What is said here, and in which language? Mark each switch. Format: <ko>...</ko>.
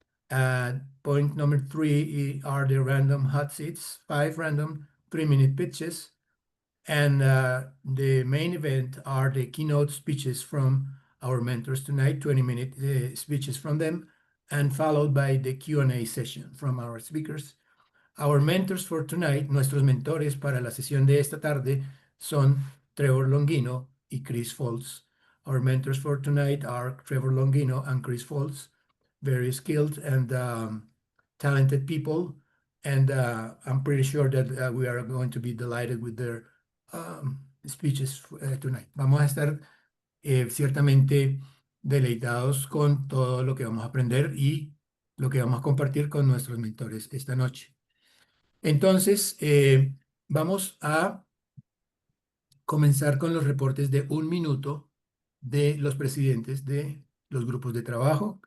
<en>Point number 3 are the random hot seats, 5 random 3-minute pitches. And the main event are the keynote speeches from our mentors tonight, 20-minute speeches from them, and followed by the Q&A session from our speakers. Our mentors for tonight,</en> <es>nuestros mentores para la sesión de esta tarde son Trevor Longino y Chris Foltz.</es> <en>Our mentors for tonight are Trevor Longino and Chris Foltz, very skilled and talented people. And I'm pretty sure that we are going to be delighted with their speeches tonight.</en> <es>Vamos a estar ciertamente deleitados con todo lo que vamos a aprender y lo que vamos a compartir con nuestros mentores esta noche. Entonces, vamos a comenzar con los reportes de un minuto de los presidentes de los grupos de trabajo.</es>